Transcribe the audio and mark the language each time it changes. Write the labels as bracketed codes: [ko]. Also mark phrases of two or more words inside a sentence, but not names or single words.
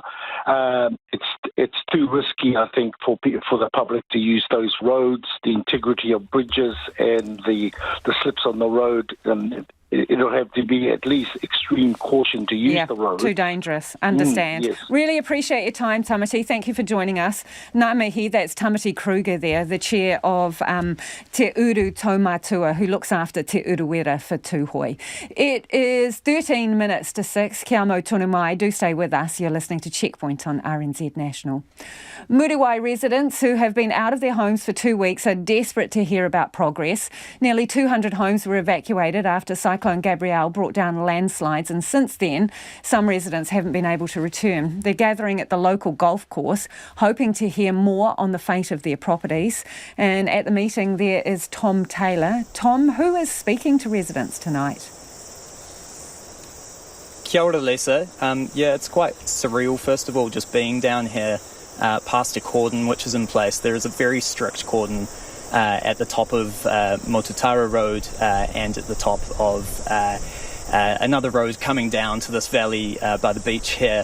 [en] It's too risky, I think, for the public to use those roads. The integrity of bridges and the slips on the road it'll have to be at least extreme caution to use the road. Too dangerous. Understand. Yes. Really appreciate your time, Tamati. Thank you for joining us. [mi] Ngā mihi, [en] that's Tamati Kruger there, the chair of Te Uru Taumatua, who looks after Te Uruwera for Tūhoi. It is 13 minutes to 6. [mi] Kia mau tonu mai. [en] Do stay with us. You're listening to Checkpoint on RNZ National. Muriwai residents who have been out of their homes for 2 weeks are desperate to hear about progress. Nearly 200 homes were evacuated after Cyclone Gabrielle brought down landslides, and since then, some residents haven't been able to return. They're gathering at the local golf course, hoping to hear more on the fate of their properties. And at the meeting, there is Tom Taylor. Tom, who is speaking to residents tonight? [mi] Kia ora, Lisa. [en] It's quite surreal, first of all, just being down here past a cordon which is in place. There is a very strict cordon at the top of Motutara Road and at the top of another road coming down to this valley by the beach here.